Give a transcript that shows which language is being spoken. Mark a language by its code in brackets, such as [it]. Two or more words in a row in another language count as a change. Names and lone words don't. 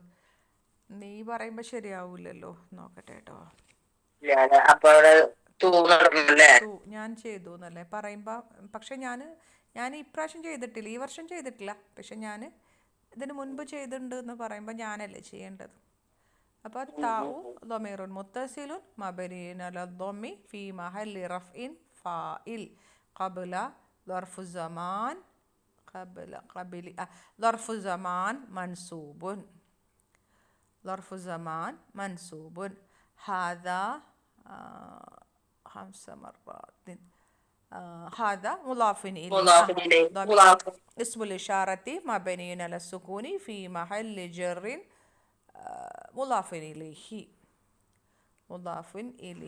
[ml] നീ പറയുമ്പോൾ ശരിയാവൂലല്ലോ, നോക്കട്ടെ കേട്ടോ. അപ്പൊ അവിടെ തൂന്നിടണല്ലേ? ഞാൻ ചെയ്തു എന്നല്ലേ പറയുമ്പോൾ. പക്ഷെ ഞാൻ ഇപ്രാവശ്യം ചെയ്തിട്ടില്ല, ഈ വർഷം ചെയ്തിട്ടില്ല. പക്ഷെ ഞാൻ ഇതിന് മുൻപ് ചെയ്തിട്ടുണ്ട് എന്ന് പറയുമ്പോൾ ഞാനല്ലേ ചെയ്യേണ്ടത്. [ar] അപ്പോൾ താഉ ضمير متصل مبني على الضم في محل رفع فاعل قبل ظرف الزمان ظرف زمان منصوب ظرف زمان منصوب هذا 5 مرات هذا مضاف إليه اسم الإشارة مبني على السكون في محل جر مضاف إليه مضاف إليه.